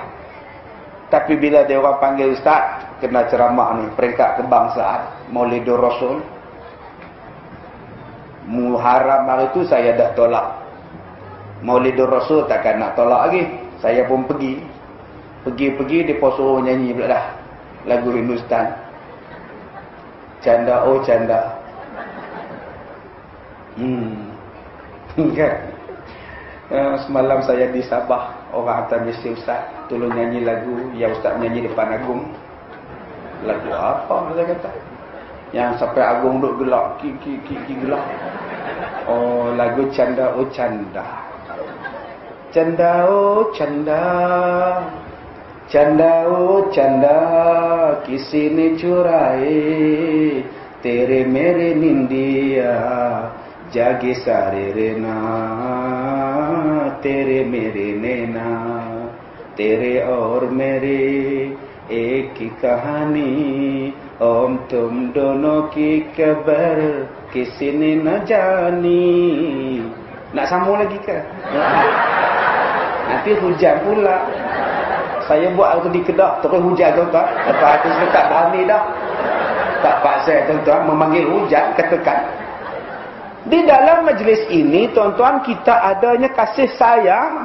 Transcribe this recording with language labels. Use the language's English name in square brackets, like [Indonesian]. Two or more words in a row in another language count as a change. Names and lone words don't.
[Malay] Tapi bila dia orang panggil Ustaz, kena ceramah ni, peringkat kebangsaan, Maulidur Rasul, Muharram hari tu saya dah tolak. Maulidur Rasul takkan nak tolak lagi. Saya pun pergi. Pergi dia pun suruh nyanyi pula dah lagu Hindustan. [Hindi] चंदा ओ चंदा. [Malay] Kan? Semalam saya di Sabah, orang hantar mesej, Ustaz tolong nyanyi lagu yang Ustaz nyanyi depan Agung. Lagu apa saya kata? Yang sampai Agung duk gelak, gelak. Oh, lagu [Hindi] चंदा ओ चंदा. चंदा ओ चंदा. चंदा ओ चंदा, किसी ने चुराए तेरे मेरे निंदिया जागे सारे रेना तेरे मेरे नैना तेरे और मेरे एक ही कहानी ओम तुम दोनो की कबर किसी ने न जानी. [Malay] Nak sambung lagi ke? Nanti hujan pula. Saya buat waktu di Kedah, terus hujan tuan-tuan. Lepas itu saya tak berani dah. Tak paksa tuan-tuan memanggil hujan, katakan. Di dalam majlis ini tuan-tuan kita adanya kasih sayang.